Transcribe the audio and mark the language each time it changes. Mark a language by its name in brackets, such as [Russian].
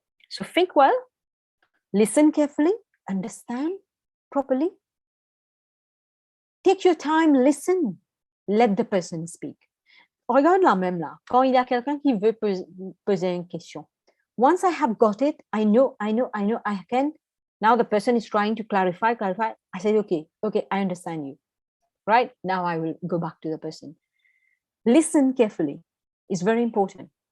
[English] So think well, listen carefully, understand properly. Take your time, listen. Let the person speak. [French] Regarde là même là, quand il y a quelqu'un qui veut poser une question. [English] Once I have got it, I know, I can. Now the person is trying to clarify. I said, okay, I understand you. Right? Now I will go back to the person. Listen carefully. It's very important.